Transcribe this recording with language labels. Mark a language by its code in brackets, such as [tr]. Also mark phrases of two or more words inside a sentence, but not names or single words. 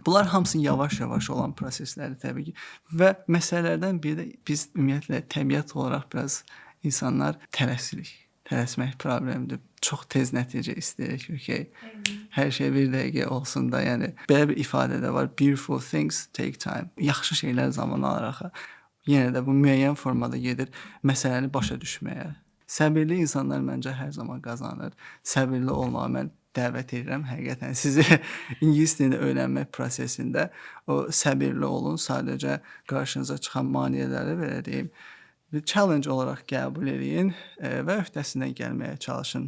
[az] Bunlar hamısı yavaş-yavaş olan proseslərdir təbii ki. Və məsələlərdən biri də biz ümumiyyətlə təbiət olaraq biraz insanlar tələsirik. Tələsmək problemdir. Çox tez nəticə istəyirik, okay. Hər şey bir dəqiqə olsun da, yəni belə bir ifadə də var. [en] Beautiful things take time. [az] Yaxşı şeylər zaman alaraq yenə də bu müəyyən formada gedir məsələni başa düşməyə. Səbirli insanlar məncə hər zaman qazanır. Səbirli olmağa mən dəvət edirəm həqiqətən sizi ingilis dilini öyrənmək prosesində o səbirli olun. Sadəcə qarşınıza çıxan maneələri belə deyim, bir challenge olaraq qəbul eləyin və öhdəsindən gəlməyə çalışın.